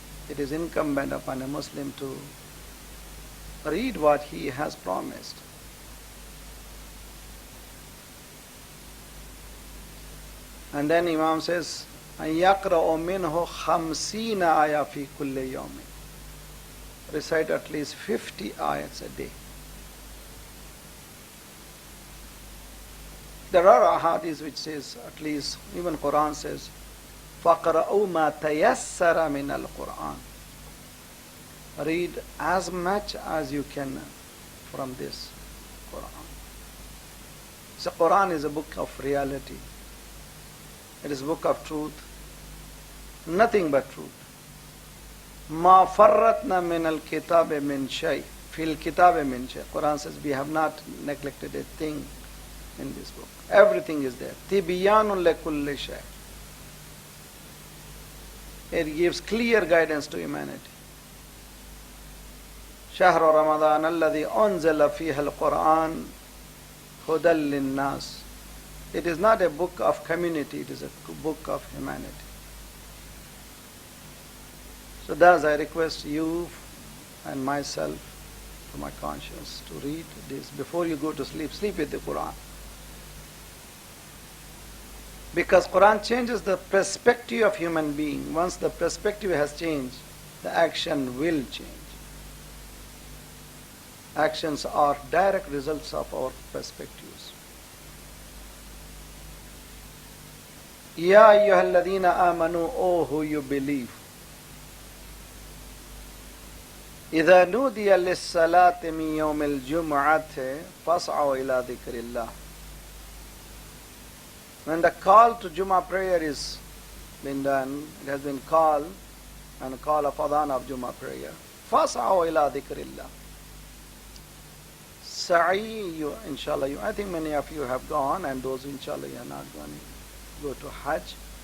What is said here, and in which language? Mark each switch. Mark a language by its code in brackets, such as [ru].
[en] It is incumbent upon a Muslim to read what he has promised. And then Imam says, [ar] أَنْ يَقْرَأُ مِنْهُ 50 آيَةً فِي كُلِّ يَوْمٍ. [en] Recite at least 50 ayats a day. There are ahadith which says, at least even Quran says, [ar] فَقْرَأُوا مَا تَيَسَّرَ مِنَ الْقُرْآنِ. [en] Read as much as you can from this Quran. So Quran is a book of reality. It is a book of truth. Nothing but truth. [ar] مَا فَرَّتْنَا مِنَ الْكِتَابِ مِنْ شَيْءٍ فِي الْكِتَابِ مِنْ شَيْءٍ. [en] Quran says we have not neglected a thing in this book. Everything is there. [ar] تِبِيَانٌ لَكُلِّ شَيْءٍ. [en] It gives clear guidance to humanity. [ar] شهر رمضان الذي أنزل فيه القرآن هدى للناس. [en] It is not a book of community, it is a book of humanity. So thus I request you and myself, to my conscience, to read this before you go to sleep. Sleep with the Quran. Because Quran changes the perspective of human being. Once the perspective has changed, the action will change. Actions are direct results of our perspectives. [ar] Ya ayyuhalladhina amanu, [en] O who you believe. [ar] إذا نودي للصلاة من يوم الجمعة فاسعوا إلى ذكر الله. [en] When the call to Jummah prayer is been done, it has been called, and a call of adhan of Jummah prayer. [ar] فاسعوا إلى ذكر الله. [en] Sa'i, inshallah, I think many of you have gone, and those inshallah you are not going to go to Hajj.